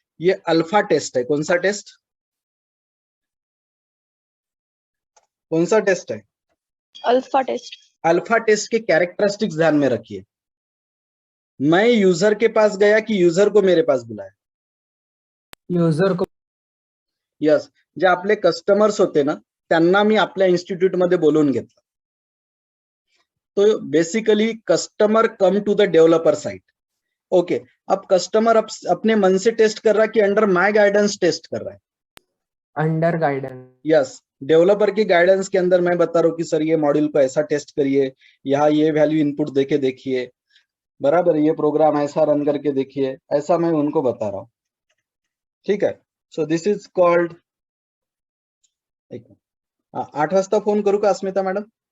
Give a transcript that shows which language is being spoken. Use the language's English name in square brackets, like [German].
[Hindi] ये alpha test है। कौन सा टेस्ट? कौन सा टेस्ट है? Alpha test. अल्फा टेस्ट के कैरेक्टरिस्टिक्स ध्यान में रखिए। मैं यूजर के पास गया कि यूजर को मेरे पास बुलाया? युजर को [Marathi] यस, जे आपले कस्टमर्स होते ना त्यांना मी आपल्या इन्स्टिट्यूट मध्ये बोलवून घेतलं. [English] तो basically customer come to the developer side. [Hindi] Okay, अब कस्टमर अपने मन से टेस्ट कर रहा है कि [English] under my guidance [Hindi] टेस्ट कर रहा है? [English] Under guidance. [Hindi] यस, डेवलपर की गाइडेंस के अंदर मैं बता रहा हूँ कि सर ये मॉड्यूल को ऐसा टेस्ट करिए, यहाँ ये वैल्यू इनपुट देके देखिए, बराबर, ये प्रोग्राम ऐसा रन करके देखिए, ऐसा मैं उनको बता रहा हूँ. ठीक है, [English] So this is called. [Marathi] 8 वाजता फोन करू का अस्मिता मॅडम?